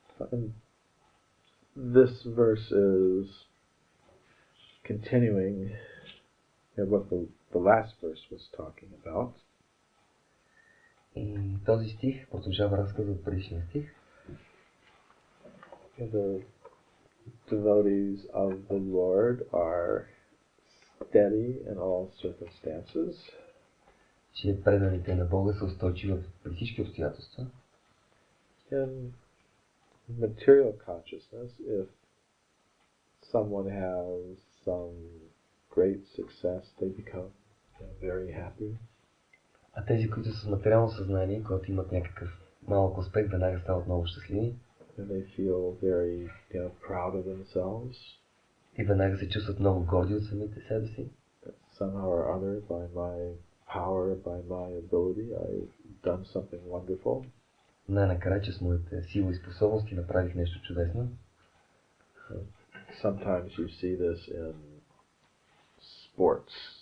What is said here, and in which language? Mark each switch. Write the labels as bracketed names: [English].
[English] And this verse is continuing what the last verse was talking about. [Bulgarian] И този стих продължава разказа от предишния стих. [English] The devotees of the Lord are steady in all circumstances. [Bulgarian] Че преданите на Бога са устойчиви при всички обстоятелства. [English] In material consciousness, if someone has some great success, they become very happy. [Bulgarian] А тези, които са с материално съзнание, когато имат някакъв малък успех, веднага стават много щастливи. [English] And they feel very proud of themselves. [Bulgarian] И веднага се чувстват много горди от самите себе си. [English] Somehow or other, by my power, by my ability, I've done something wonderful. [Bulgarian] Най-накрая, че с моите сила и способности направих нещо чудесно. [English] Sometimes you see this in sports.